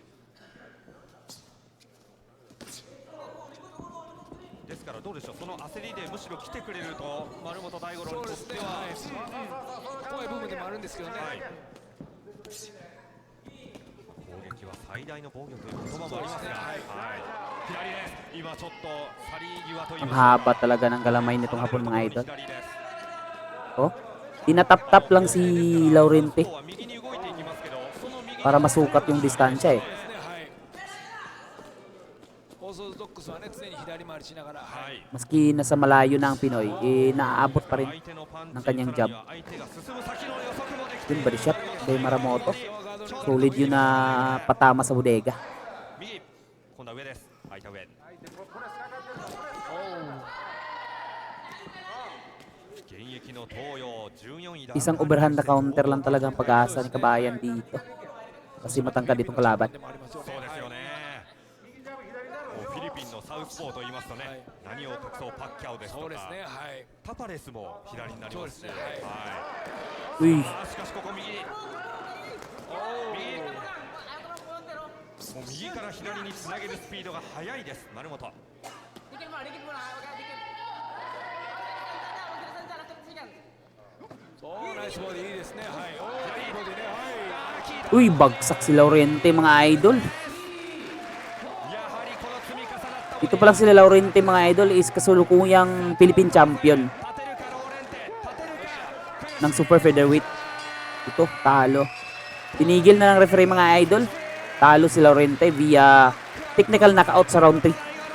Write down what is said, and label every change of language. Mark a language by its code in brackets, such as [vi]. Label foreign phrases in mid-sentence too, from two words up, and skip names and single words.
[ja] ですからどうでしょう、その焦りでむしろ来てくれると丸本大五郎にとっては、怖い部分でもあるんですけどね。最大の防御という言葉もありますが、はい、左です。今ちょっと去り際といい [tl] Ang [ja] ますか [tl] haba talaga ng galamay nitong hapon mga idol. [ja] 左です。 [tl] Oh, tinatap-tap lang si Laurente [ja] そうは右に動いていきますけど、その右 [tl] para masukat yung distansya eh. [ja] そうですね、はい。オーソドックスはね、常に左回りしながら、は。はいい。 [tl] Maski nasa malayo na ang Pinoy, eh naaabot pa rin [ja] 相手のパンチ [tl] ng kanyang [ja] さら [tl] jab. [ja] には相手が進む先の予測もできてい [tl] Yun, [ja] る。 [en] body shot [tl] kay Maramoto. [ja] ガードに [tl] Solid yun na patama sa bodega. [ja] 右、今度は上です。相手上。現役の東洋14位だ。 [tl] Isang overhand na counter lang talaga ang pag-asa ni Kabayan dito. Kasi matangkad itong kalaban. [ja] でもありますよね。そうですよね。もうフィリピンのサウスポーと言いますとね、何を隠そうパッキャオですとか、そうですね、はい。タパレスも左になりますし、そうですねは [tl] Uy, [ja] い。しかしここ右、もう右から左につなげるスピードが速いです丸本。そうナイスボディいいですね。はい。おーいいボディね。はい。 [tl] uy, bagsak si Laurente mga idol. [ja] やはりこの積み重なった [tl] Ito pa lang sila Laurente mga idol is kasulukuyang [en] Philippine champion [ja] 立てるかローレンテ、立てるか。 [tl] ng [en] super featherweight. [tl] Ito, talo. Tinigil na ng referee mga idol. Talo si Laurente via [en] technical knockout [tl] sa round 3.